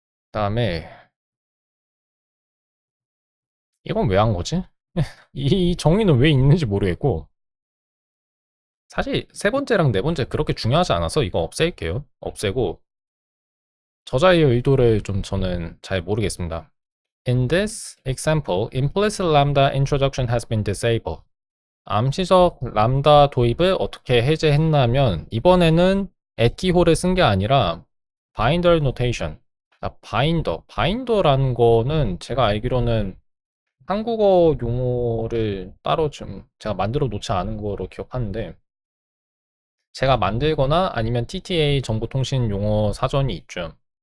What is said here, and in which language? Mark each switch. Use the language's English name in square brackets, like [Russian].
[Korean] 그다음에 이건 왜 한 거지? 이 정의는 왜 있는지 모르겠고 사실 세 번째랑 네 번째 그렇게 중요하지 않아서 이거 없앨게요. 없애고 저자의 의도를 좀 저는 잘 모르겠습니다. [English] In this example, implicit lambda introduction has been disabled. [Korean] 암시적 람다 도입을 어떻게 해제했냐면 이번에는 at 기호를 쓴 게 아니라 binder notation, 자, 바인더. 바인더라는 거는 제가 알기로는 한국어 용어를 따로 좀 제가 만들어 놓지 않은 거로 기억하는데, 제가 만들거나 아니면 TTA 정보통신 용어 사전이 있죠.